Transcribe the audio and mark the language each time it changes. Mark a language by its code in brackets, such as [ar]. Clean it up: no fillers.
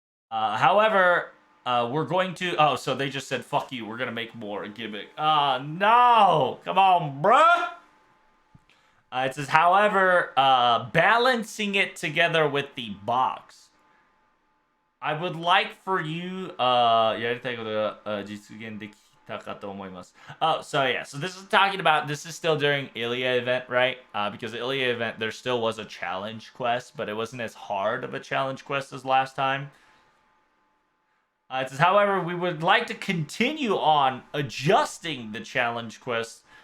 [en] However, we're going to. Oh, so they just said, fuck you, we're going to make more gimmick. No! Come on, bruh! It says, however, balancing it together with the box. I would like for you, [ja] やりたいことが、実現できたかと思います. [en] Oh, so yeah, so this is talking about, this is still during Ilia event, right? Because the Ilia event, there still was a challenge quest, but it wasn't as hard of a challenge quest as last time. It says, however, we would like to continue on adjusting the challenge quest.